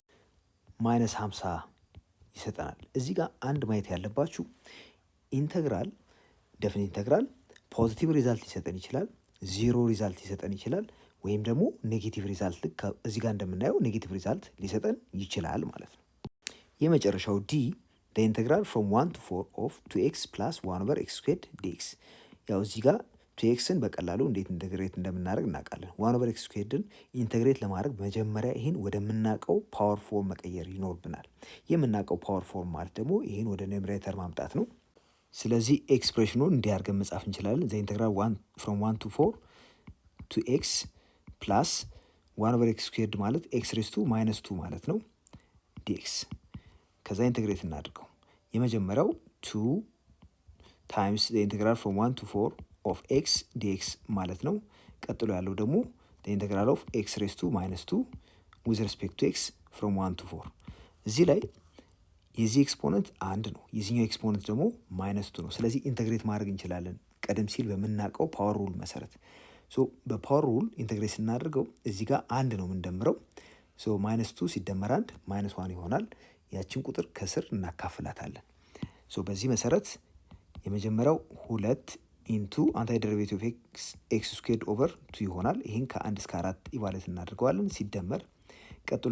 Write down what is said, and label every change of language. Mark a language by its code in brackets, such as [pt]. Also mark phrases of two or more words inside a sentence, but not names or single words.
[am] -50 ይሰጠናል። እዚህ ጋር አንድ ማየት ያለባችሁ [en] integral definite integral positive result [am] ሊሰጠን ይችላል፣ [en] zero result [am] ሊሰጠን ይችላል፣ ወይም ደግሞ [en] negative result [am] ልክ እዚህ ጋር እንደምናየው [en] negative result [am] ሊሰጠን ይችላል ማለት ነው። የመጨረሻው ዲ [en] the integral from 1 to 4 of 2x plus 1 over x² dx። [am] ያው እዚህ ጋር 2xን በቀላሉ እንዴት ኢንተግሬት እንደምናደርግ እናውቃለን። 1 over x²ን ኢንተግሬት ለማድረግ መጀመሪያ ይህን ወደምናውቀው [en] power form [am] መቀየር ይኖርብናል። የምናውቀው [en] power form [am] ማለት ደግሞ ይህን ወደ ኑሜሬተር ማምጣት ነው። ስለዚህ ኤክስፕሬሽኑን እንዲያርገን መጻፍ እንችላለን። [en] the integral from 1 to 4 2x plus 1 over x² [am] ማለት [en] x raised to -2 [am] ማለት ነው dx። ከዛ ኢንተግሬት እናድርገው። የመጀመሪያው 2 ታይምስ [en] the integral from 1 to 4 of x dx [am] ማለት ነው። ቀጥሎ ያለው ደግሞ [en] the integral of x raised to -2 with respect to x from 1 to 4። [am] እዚህ ላይ የዚህ ኤክስፖነንት 1 ነው፣ የዚህኛው ኤክስፖነንት ደግሞ -2 ነው። ስለዚህ ኢንተግሬት ማድረግ እንችላለን ቀደም ሲል በምናውቀው [en] power rule [am] መሰረት። በፓወር ሩል ኢንተግሬት ስናደርገው እዚህ ጋር 1 ነው የምንደምረው። -2 ሲደመር 1 -1 ይሆናል። ያችን ቁጥር ከስር እናካፍላታለን። በዚህ መሰረት የመጀመሪያው 2 [en] into antiderivative of x² over 2 [am] ይሆናል። ይህን ከ1 እስከ 4 ኢቫሉዌት እናደርገዋለን። ሲደመር ቀጥሎ